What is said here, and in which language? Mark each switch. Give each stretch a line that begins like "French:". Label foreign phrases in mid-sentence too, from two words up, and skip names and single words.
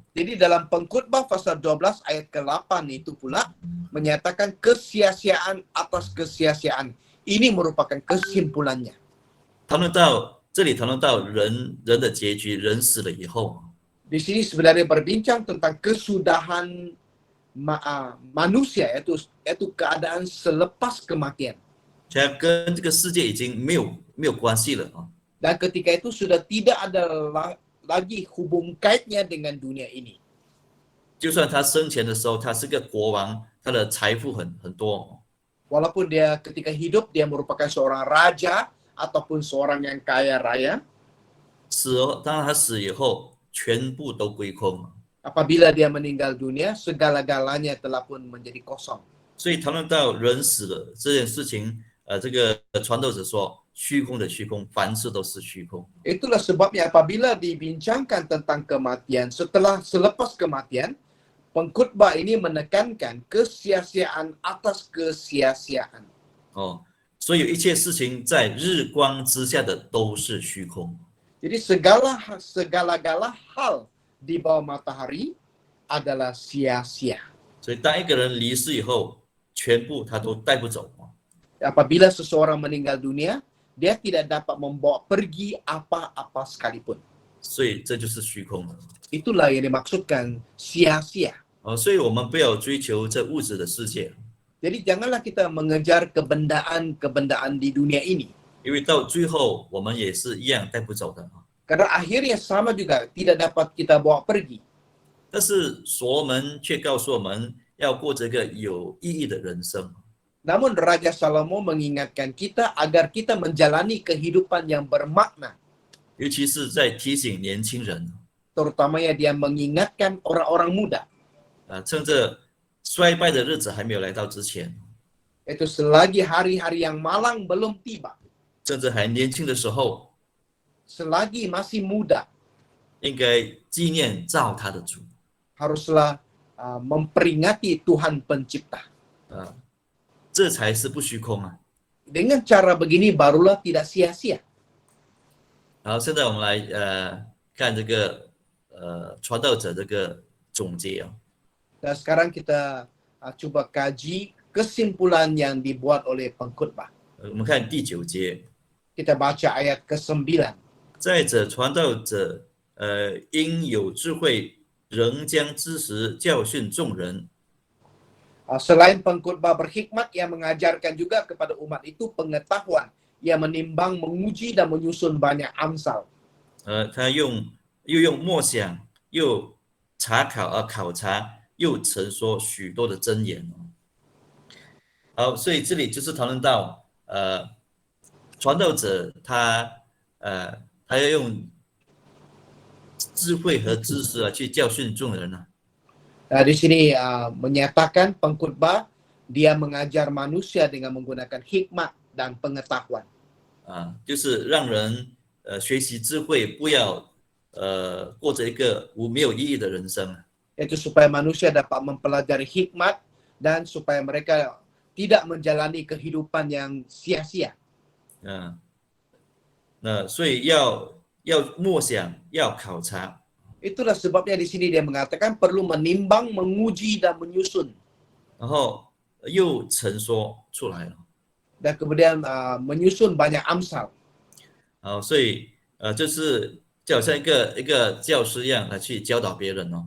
Malay: Jadi dalam Pengkhotbah pasal 12 ayat ke-8 itu pula menyatakan kesia-siaan atas kesia-siaan. Ini merupakan kesimpulannya.
Chinese: 谈论到这里，谈论到人的结局，人死了以后，
Malay: Di sini sebenarnya berbincang tentang kesudahan manusia, yaitu keadaan selepas kematian.
Chinese: 他跟这个世界已经没有关系了啊。
Malay: Dan ketika itu sudah tidak ada lagi hubung kaitnya dengan dunia ini.
Chinese: 就算他生前的时候，他是个国王，他的财富很多，
Malay: Walaupun dia ketika hidup dia merupakan seorang raja ataupun seorang yang kaya raya,
Chinese: 当他死以后，全部都归空。
Malay: apabila dia meninggal dunia, segala-galanya telah pun menjadi kosong.
Chinese: 所以谈论到人死了这件事情，这个传道者说，虚空的虚空，凡事都是虚空。
Malay: Itulah sebabnya apabila dibincangkan tentang kematian, selepas kematian, pengkhotbah ini menekankan kesia-siaan atas kesia-siaan.
Chinese: 所以一切事情在日光之下的都是虚空。
Malay: Jadi segala hal di bawah matahari adalah sia-sia.
Chinese: 所以当一个人离世以后，全部他都带不走。
Malay: Apabila seseorang meninggal dunia, dia tidak dapat membawa pergi apa-apa sekalipun.
Chinese: 所以这就是虚空了。
Malay: Itulah yang dimaksudkan sia-sia.
Chinese: 所以我们不要追求这物质的世界，
Malay: Jadi janganlah kita mengejar kebendaan di dunia ini.
Chinese: 因为到最后我们也是一样带不走的。
Malay: Karena akhirnya sama juga, tidak dapat kita bawa pergi.
Chinese: 但是所罗门却告诉我们要过这个有意义的人生。
Malay: Namun Raja Salomo mengingatkan kita agar kita menjalani kehidupan yang bermakna.
Chinese: 尤其是在提醒年轻人，
Malay: Terutamanya dia mengingatkan orang-orang muda.
Chinese: 趁着衰败的日子还没有来到之前，
Malay: Itu selagi hari-hari yang malang belum tiba.
Chinese: 趁着还年轻的时候，
Malay: Selagi masih muda,
Chinese: 应该纪念造他的主。
Malay: haruslah memperingati Tuhan Pencipta.
Chinese: 这才是不虚空啊。
Malay: Dengan cara begini barulah tidak sia-sia.
Chinese: 好，现在我们来看这个传道者这个总结啊。
Malay: Dan sekarang kita coba kaji kesimpulan yang dibuat oleh pengkhotbah.
Chinese: 我们看第9节，
Malay: Kita baca ayat ke-9.
Chinese: 再者传道者因有智慧，仍将知识教训众人。
Malay: Selain pengkhotbah berhikmat yang mengajarkan juga kepada umat itu pengetahuan yang menimbang, menguji dan menyusun banyak amsal.
Chinese: 他又用默想，又考察，又陈说许多的真言。好，所以这里就是讨论到传道者他要用智慧和知识去教训众人啊。
Malay: Di sini menyatakan pengkhotbah dia mengajar manusia dengan menggunakan hikmat dan pengetahuan.
Chinese: 就是让人学习智慧，不要过着一个没有意义的人生。
Malay: Yaitu supaya manusia dapat mempelajari hikmat dan supaya mereka tidak menjalani kehidupan yang sia-sia.
Chinese: 那所以要默想，要考察。
Malay: Itulah sebabnya di sini dia mengatakan perlu menimbang, menguji dan menyusun.
Chinese: 然后又陈说出来了。
Malay: Dan kemudian menyusun banyak amsal.
Chinese: 所以就是就好像一个教师一样来去教导别人哦。